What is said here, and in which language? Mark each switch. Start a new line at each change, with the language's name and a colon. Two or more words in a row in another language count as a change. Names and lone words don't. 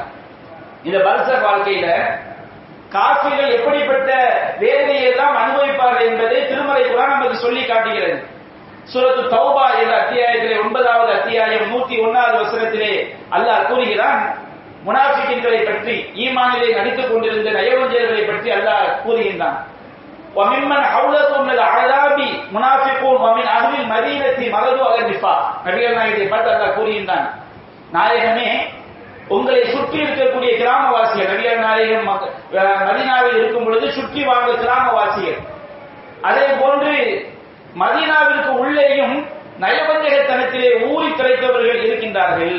Tamil: இந்த பர்ஸஹ் வாழ்க்கையில காஃபிர்கள் எப்படிப்பட்ட வேதனையை எல்லாம் அனுபவிப்பார்கள் என்பதை திருமறை குர்ஆன் நமக்கு சொல்லி காட்டுகிறது. சூரத்து தௌபா என்ற அத்தியாயத்திலே 9வது அத்தியாயம் 101வது வசனத்திலே அல்லாஹ் கூறுகிறான், முனாஃபிகீன்களை பற்றி, ஈமானிலே நடித்துக் கொண்டிருந்த நயவஞ்சகர்களை பற்றி அல்லாஹ் கூறுகின்றான்.
Arabic: وَمِمَّنْ حَوْلَكُمْ مِنَ الْأَعْرَابِ مُنَافِقُونَ وَمِنْ أَهْلِ الْمَدِينَةِ مَرَدُوا عَلَى النِّفَاقِ,
Tamil: நபிகள் நாயகத்தை பார்த்து அல்லாஹ் கூறுகின்றான், நாயகமே உங்களை சுற்றி இருக்கக்கூடிய கிராமவாசிகள், நபிகள் நாயகம் மதீனாவில் இருக்கும் பொழுது சுற்றி வாழ்ந்த கிராமவாசிகள், அதே போன்று மதீனாவிற்கு உள்ளேயும் நயவஞ்சகத்தனத்திலே ஊறி கிடைத்தவர்கள் இருக்கின்றார்கள்.